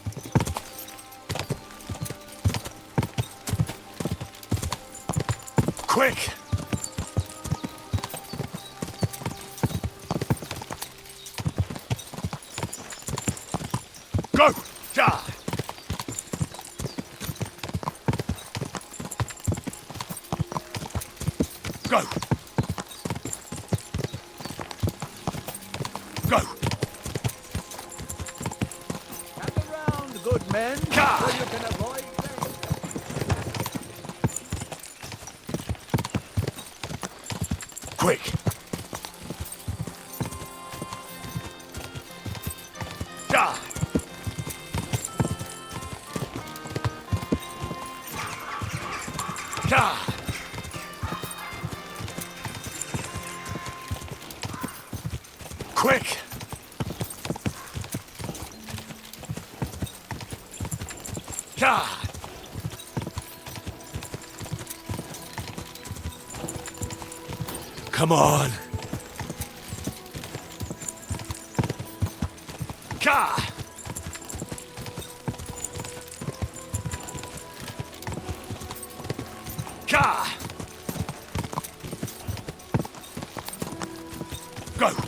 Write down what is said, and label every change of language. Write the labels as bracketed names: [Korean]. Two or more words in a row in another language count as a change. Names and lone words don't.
[English] Quick! Go! Ja! Go! Go! Stand around, good men, so you can avoid Quick! Ja! Ja! Quick! Ja! Come on! Ka! Ka! Go!